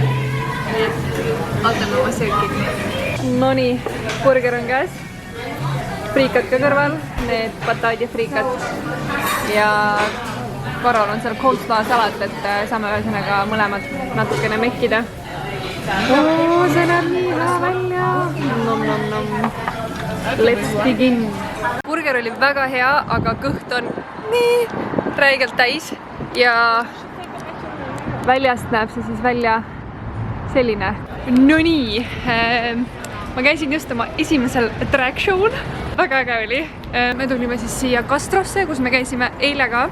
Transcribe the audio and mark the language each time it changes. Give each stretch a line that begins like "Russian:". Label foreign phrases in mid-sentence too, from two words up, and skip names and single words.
Estonian: Nii et ootame oma sööki. Nonii, burger on käes. Friikad ka kõrval, need pataadi friikad. Ja Karol on seal coleslaw salat, et saame ühesõnaga mõlemad natukene mekkida. See näeb nii hea välja.
English: Nom. Let's begin.
Estonian: Burger oli väga hea, aga kõht on nii räigelt täis ja väljast näeb see siis välja selline. No nii, ma käisin just oma esimesel
English: drag show'l.
Estonian: Väga äge oli. Me tulime siis siia Castrosse, kus me käisime eile ka.